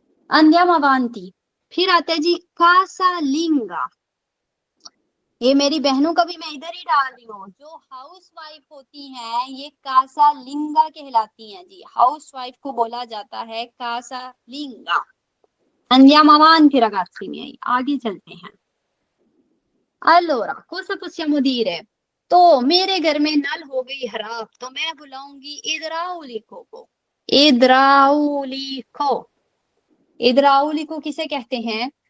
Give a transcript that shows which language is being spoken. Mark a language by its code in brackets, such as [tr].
[it] अंदियम अवांती। [hi] फिर आता है जी कासालिंगा। ये मेरी बहनों का भी मैं इधर ही डाल रही हूँ। जो हाउस वाइफ होती हैं ये कासालिंगा कहलाती हैं जी। हाउस वाइफ को बोला जाता है कासालिंगा। [it] andiamo avanti ragazzi miei, [hi] आगे चलते हैं। [it] allora cosa possiamo dire? [hi] तो मेरे घर में नल हो गई खराब, तो मैं बुलाऊंगी इद्राउलिको को। इद्राउलिको। इद्राउलिको किसे कहते हैं?